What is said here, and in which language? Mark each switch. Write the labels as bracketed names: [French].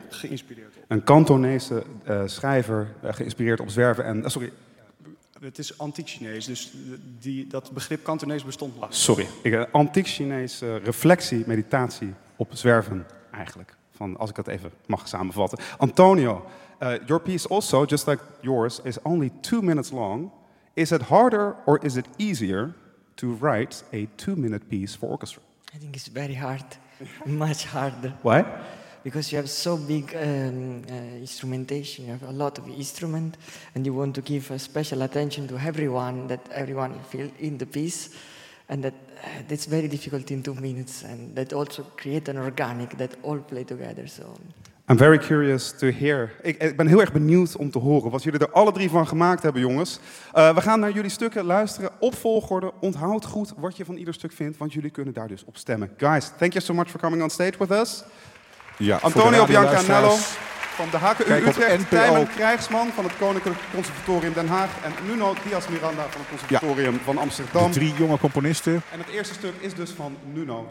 [Dutch] Geïnspireerd op. Een Kantonese schrijver geïnspireerd op zwerven en... Sorry. Het is antiek-Chinees, dus dat begrip Kantonees bestond nog. Sorry. Antiek-Chinese reflectie, meditatie op zwerven eigenlijk. Van, als ik dat even mag samenvatten. [English] Antonio, your piece also, just like yours, is only 2 minutes long. Is it harder or is it easier to write a 2-minute piece for orchestra? I think it's very hard, much harder. Why? Because you have so big instrumentation, you have a lot of instrument, and you want to give a special attention to everyone, that everyone feel in the piece, and that's very difficult in 2 minutes, and that also create an organic that all play together, so. I'm very curious to hear. [Dutch] Ik ben heel erg benieuwd om te horen wat jullie er alle 3 van gemaakt hebben, jongens. We gaan naar jullie stukken luisteren op volgorde. Onthoud goed wat je van ieder stuk vindt, want jullie kunnen daar dus op stemmen. [English] Guys, thank you so much for coming on stage with us. [Dutch] Ja, Antonio Bianchianiello van de HKU Utrecht, Tijmen Krijgsman van het Koninklijk Conservatorium Den Haag en Nuno Díaz Miranda van het Conservatorium van Amsterdam. De 3 jonge componisten. En het eerste stuk is dus van Nuno.